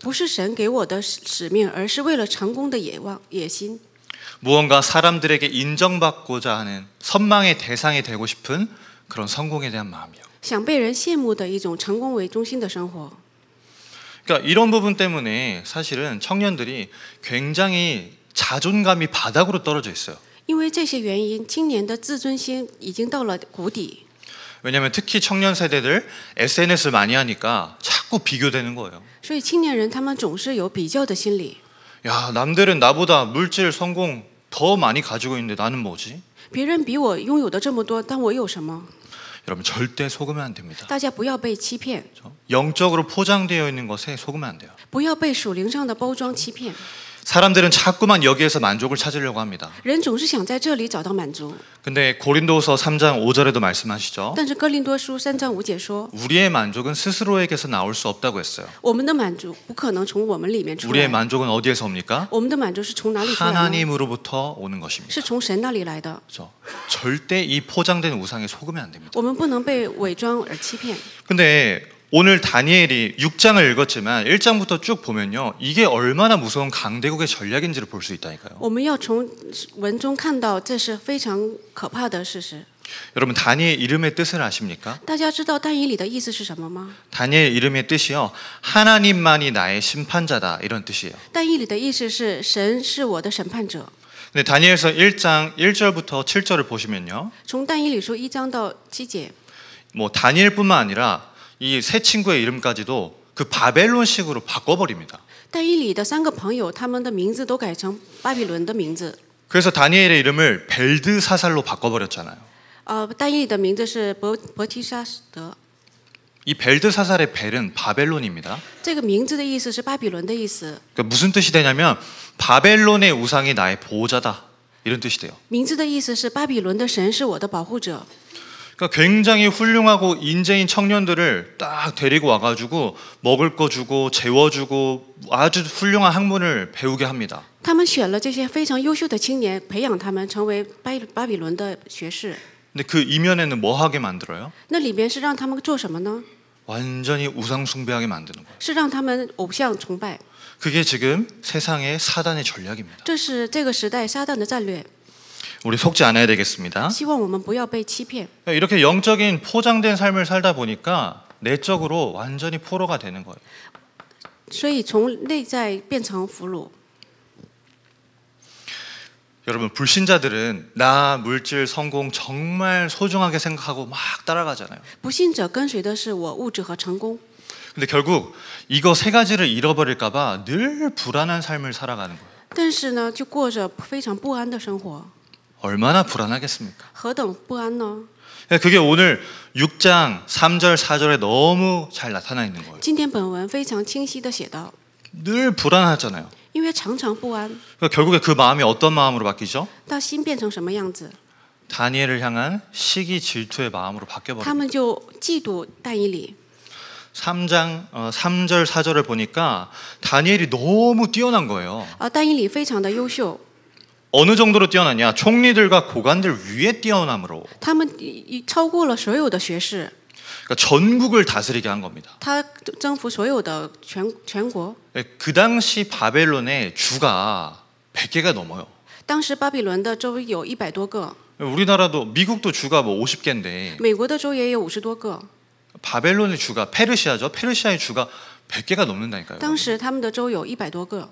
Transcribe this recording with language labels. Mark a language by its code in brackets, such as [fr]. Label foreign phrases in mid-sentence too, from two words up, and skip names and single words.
[zh] 不是神给我的使命，而是为了成功的野心。 [ko] 무언가 사람들에게 인정받고자 하는 선망의 대상이 되고 싶은 그런 성공에 대한 마음이요. [zh] 想被人羡慕的一种成功为中心的生活。 [ko] 그러니까 이런 부분 때문에 사실은 청년들이 굉장히 자존감이 바닥으로 떨어져 있어요. [zh] 因为这些原因，青年的自尊心已经到了谷底。 [ko] 왜냐하면 특히 청년 세대들 SNS를 많이 하니까 자꾸 비교되는 거예요. [zh] 所以青年人他们总是有比较的心理。 [ko] 야, 남들은 나보다 물질 성공 더 많이 가지고 있는데 나는 뭐지? [zh] 别人比我拥有的这么多，但我有什么？ [ko] 여러분 절대 속으면 안 됩니다. [zh] 大家不要被欺骗， [ko] 영적으로 포장되어 있는 것에 속으면 안 돼요. [zh] 不要被属灵上的包装欺骗。 [ko] 사람들은 자꾸만 여기에서 만족을 찾으려고 합니다. [zh] 人总是想在这里找到满足， [ko] 근데 고린도후서 3장 5절에도 말씀하시죠. [zh] 但是哥林多书3章5节说， [ko] 우리의 만족은 스스로에게서 나올 수 없다고 했어요. [zh] 我们的满足不可能从我们里面出 [ko] 우리의 [zh] 来， [ko] 만족은 어디에서 옵니까? [zh] 我们的满足是从哪里出来呢？ [ko] 하나님으로부터 오는 것입니다. [zh] 是从神那里来的。 [ko] 그렇죠? 절대 이 포장된 우상에 속으면 안 됩니다. [zh] 我们不能被伪装而欺骗。 [ko] 근데 오늘 다니엘이 6장을 읽었지만 1장부터 쭉 보면요. 이게 얼마나 무서운 강대국의 전략인지를 볼 수 있다니까요. [zh] 我们要从文中看到，这是非常可怕的事实。 [ko] 여러분 다니엘 이름의 뜻을 아십니까? [zh] 大家知道但以理的意思是什么吗？ [ko] 다니엘 이름의 뜻이요. 하나님만이 나의 심판자다 이런 뜻이에요. [zh] 但以理的意思是神是我的审判者。 [ko] 근데 다니엘서 1장 1절부터 7절을 보시면요. [zh] 从但以理书1章到7节， [ko] 뭐 다니엘뿐만 아니라 이 세 친구의 이름까지도 그 바벨론식으로 바꿔버립니다. [zh] 但以理的3个朋友，他们的名字都改成巴比伦的名字。 [ko] 그래서 다니엘의 이름을 벨드사살로 바꿔버렸잖아요. [zh] 但以理的名字是伯提沙德。 [ko] 이 벨드사살의 벨은 바벨론입니다. [zh] 这个名字的意思是巴比伦的意思。 [ko] 그러니까 무슨 뜻이 되냐면 바벨론의 우상이 나의 보호자다 이런 뜻이 돼요. [zh] 名字的意思是巴比伦的神是我的保护者。 [ko] 그러니까 굉장히 훌륭하고 인재인 청년들을 딱 데리고 와가지고 먹을 거 주고 재워주고 아주 훌륭한 학문을 배우게 합니다. [zh] 他们选了这些非常优秀的青年，培养他们成为巴比伦的学士。 [ko] 근데 그 이면에는 뭐 하게 만들어요? [zh] 那里边是让他们做什么呢？ [ko] 완전히 우상 숭배하게 만드는 거예요. [zh] 是让他们偶像崇拜。 [ko] 그게 지금 세상의 사단의 전략입니다. [zh] 这是这个时代撒旦的战略。 [ko] 우리 속지 않아야 되겠습니다. [zh] 希望我们不要被欺骗。 [ko] 이렇게 영적인 포장된 삶을 살다 보니까 내적으로 완전히 포로가 되는 거예요. [zh] 所以从内在变成俘虏。 [ko] 여러분 불신자들은 나 물질 성공 정말 소중하게 생각하고 막 따라가잖아요. [zh] 不信者跟随的是我物质和成功， [ko] 근데 결국 이거 세 가지를 잃어버릴까 봐 늘 불안한 삶을 살아가는 거예요. [zh] 但是呢，就过着非常不安的生活。 [ko] 얼마나 불안하겠습니까? [zh] 何等不安呢？ [ko] 그게 오늘 6장 3절 4절에 너무 잘 나타나 있는 거예요. [zh] 今天本文非常清晰的写道， [ko] 늘 불안하잖아요. [zh] 因为常常不安， [ko] 그러니까 결국에 그 마음이 어떤 마음으로 바뀌죠? [zh] 到心变成什么样子， [ko] 다니엘을 향한 시기 질투의 마음으로 [zh] 他 [ko] 바뀌어버립니다. [zh] 们就嫉妒但以理。 [ko] 3장 3절 4절을 보니까 다니엘이 너무 뛰어난 거예요. [zh] 但以理非常的优秀， [ko] 어느 정도로 뛰어나냐? 총리들과 고관들 위에 뛰어남으로. [zh] 他们超过了所有的学士， [ko] 그러니까 전국을 다스리게 한 겁니다. [zh] 他征服所有的全国。 [ko] 그 당시 바벨론의 주가 100개가 넘어요. [zh] 当时巴比伦的州有100多个， [ko] 우리나라도 미국도 주가 뭐 50개인데 [zh] 美国的州也有50多个， [ko] 바벨론의 주가 페르시아죠. 페르시아의 주가 100개가 넘는다니까요. [zh] 当时他们的州有100多个，